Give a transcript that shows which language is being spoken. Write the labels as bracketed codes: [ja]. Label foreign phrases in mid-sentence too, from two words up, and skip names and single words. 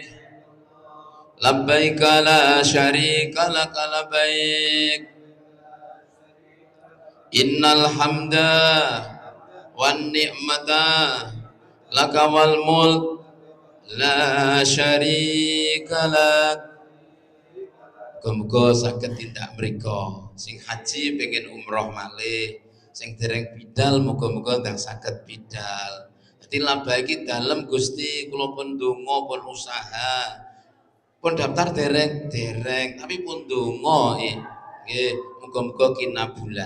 [ar] لبيك لا شريك لك لبيك. إن الحمد والنعمة لك والملك لا شريك لك. [jv] Muga-muga saged tindak mrika. Sing haji pengen umroh malih, sing dereng bidal muga-muga ndang saged bidal. Dadi laba iki dalem Gusti, kula pun ndonga pun usaha. Pun daftar dereng, tapi pun ndonga nggih, muga-muga kinabulan.